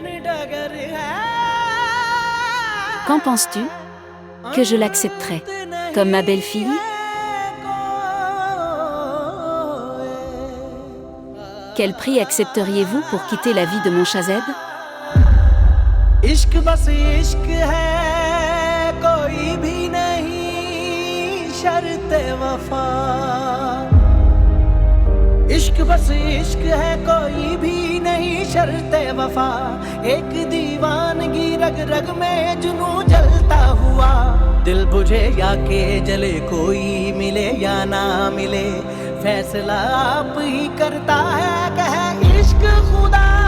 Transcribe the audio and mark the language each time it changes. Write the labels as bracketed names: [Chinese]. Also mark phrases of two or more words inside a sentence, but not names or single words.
[French] Qu'en penses-tu? Que je l'accepterai comme ma belle-fille? Quel prix accepteriez-vous pour quitter la vie de mon Shazeb? [Hindi] इश्क बस इश्क है कोई भी नहीं शर्त वफा इश्क बस इश्क है कोई भी नहीं शर्त वफा एक दीवानगी रग रग में जुनूं जलता हुआ दिल बुझे या के जले कोई मिले या ना मिले फैसला आप ही करता है कहे इश्क खुदा